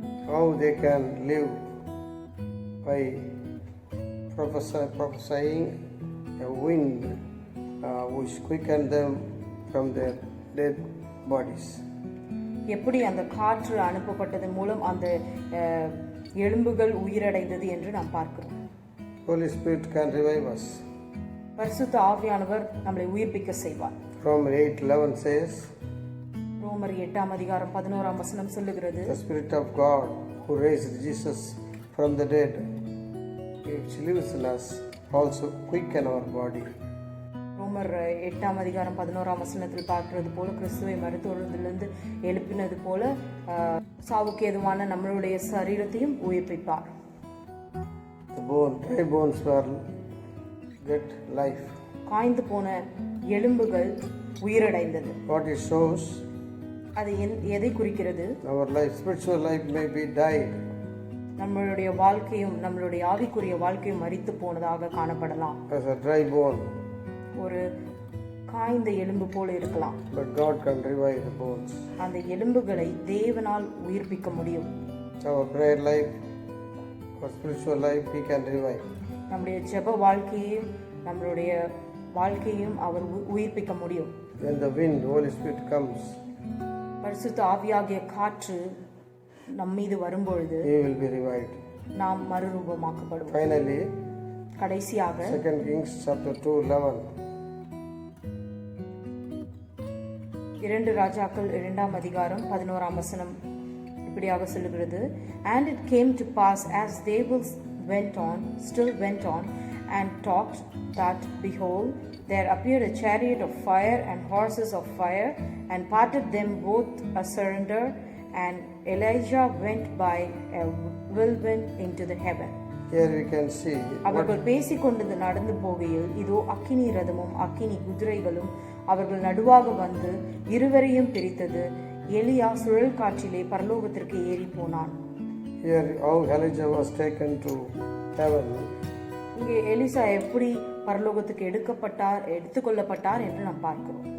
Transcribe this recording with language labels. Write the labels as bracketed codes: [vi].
[en] How they can live by prophesying a wind which quickened them from their dead bodies. [ta] எப்படி அந்த காற்று அனுப்பப்பட்டதன் மூலம் அந்த எலும்புகள் உயிரடைந்தது என்று நாம் பார்க்கிறோம். [en] Holy Spirit can revive us. [ta] பரிசுத்த ஆவியானவர் நம்மை உயிர்ப்பிக்க செய்வார். [en] Romans 8:11 says, [ta] ரோமர் 8 அதிகாரம் 11 வசனம் சொல்லுகிறது, [en] the Spirit of God who raised Jesus from the dead, which lives in us, also quicken our body. [ta] ரோமர் 8 அதிகாரம் 11 வசனத்தில் பார்க்கிறது போல, கிறிஸ்துவை மரித்தோரிலிருந்து எழுப்பினது போல சாவுக்கு ஏதுவான நம்மளுடைய சரீரத்தையும் உயிர்ப்பிப்பார். [en] The dry bones will get life. [ta] காய்ந்து போன எலும்புகள் உயிரடைந்தது. [en] What it shows, [ta] அது எதை குறிக்கிறது? [en] our life, spiritual life may be died. [ta] நம்மளுடைய வாழ்க்கையும் நம்மளுடைய ஆவிக்குரிய வாழ்க்கையும் மரித்து போனதாக காணப்படலாம். [en] As a dry bone. [ta] ஒரு காய்ந்த எலும்பு போல இருக்கலாம். [en] But God can revive the bones. [ta] அந்த எலும்புகளை தேவனால் உயிர்ப்பிக்க முடியும். [en] Our prayer life, our spiritual life, He can revive. [ta] நம்முடைய ஜெப வாழ்க்கையையும் நம்மளுடைய வாழ்க்கையும் அவர் உயிர்ப்பிக்க முடியும். [en] When the wind, Holy Spirit comes, [ta] பரிசுத்த ஆவியாகிய காற்று நம் மீது வரும்பொழுது [en] He will be revived. [ta] நாம் மறுரூபமாக்கப்படுவோம். [en] Finally, [ta] கடைசியாக [en] 2 Kings chapter 2:11. [ta] 2 ராஜாக்கள் 2 அதிகாரம் 11 வசனம் இப்படியாக சொல்லுகிறது, [en] and it came to pass as they still went on and talked, that behold, there appeared a chariot of fire and horses of fire, and parted them both asunder, and Elijah went by a whirlwind into the heaven. Here we can see [ta] அவர்கள் பேசிக்கொண்டு நடந்து போகையில் இதோ அக்கினி ரதமும் அக்கினி குதிரைகளும் அவர்கள் நடுவாக வந்து இருவரையும் பிரித்தது. எலியா சுழல் காற்றிலே பரலோகத்திற்கு ஏறி போனான். [en] Here how Elijah was taken to heaven. [ta] இங்கே எலிசா எப்படி பரலோகத்துக்கு எடுத்துக்கொள்ளப்பட்டார் என்று நாம் பார்க்கிறோம்.